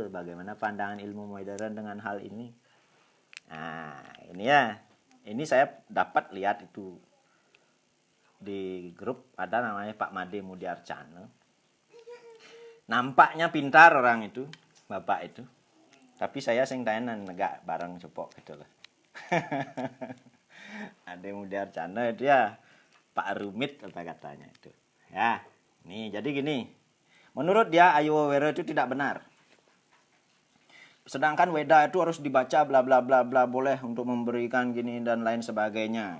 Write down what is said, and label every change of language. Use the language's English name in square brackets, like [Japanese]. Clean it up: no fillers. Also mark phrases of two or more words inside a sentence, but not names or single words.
[Indonesian] Bagaimana pandangan ilmu modern dengan hal ini? Nah, ini ya. Ini saya dapat lihat itu di grup ada namanya Pak Made Mudiarcana. Nampaknya pintar orang itu, bapak itu. Tapi saya [Balinese] sing tayanan negak bareng cepok [Indonesian] gitu lah. Ada Mudiarcana itu ya Pak Rumit apa katanya itu. Ya, nih jadi gini. Menurut dia ayuwere itu tidak benar. Sedangkan Weda itu harus dibaca bla bla bla bla, boleh untuk memberikan gini dan lain sebagainya.